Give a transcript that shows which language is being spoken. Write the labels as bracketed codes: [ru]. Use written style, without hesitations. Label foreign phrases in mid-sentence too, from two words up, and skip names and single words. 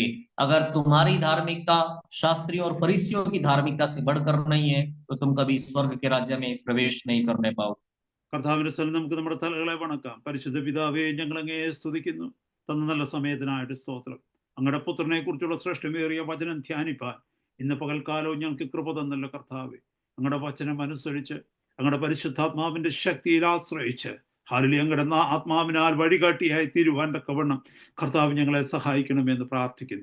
[hi] अगर तुम्हारी धार्मिकता शास्त्रियों और फरीसियों की धार्मिकता से बढ़कर नहीं है तो तुम कभी स्वर्ग के राज्य में प्रवेश नहीं करने पाओगे। [ml] കർത്താവിന്റെ സ്ഥലം നമുക്ക് നമ്മുടെ തലകളെ വണക്കാം. പരിശുദ്ധ പിതാവേ, ഞങ്ങൾ അങ്ങയെ സ്തുതിക്കുന്നു. തന്ന നല്ല സമയത്തിനായിട്ട് സ്തോത്രം. അങ്ങയുടെ പുത്രനെ കുറിച്ചുള്ള ശ്രേഷ്ഠമേറിയ വചനം ധ്യാനിപ്പാൻ ഇന്ന് പകൽക്കാലവും ഞങ്ങൾക്ക് കൃപ തന്നല്ലോ കർത്താവേ. അങ്ങയുടെ വചനം അനുസരിച്ച് അങ്ങയുടെ പരിശുദ്ധാത്മാവിന്റെ ശക്തിയിൽ ആശ്രയിച്ച് ഹാലലി അങ്ങയുടെ ആത്മാവിനാൽ വഴികാട്ടിയായി തീരുവാൻ തക്കവണ്ണം കർത്താവ് ഞങ്ങളെ സഹായിക്കണമെന്ന് പ്രാർത്ഥിക്കുന്നു.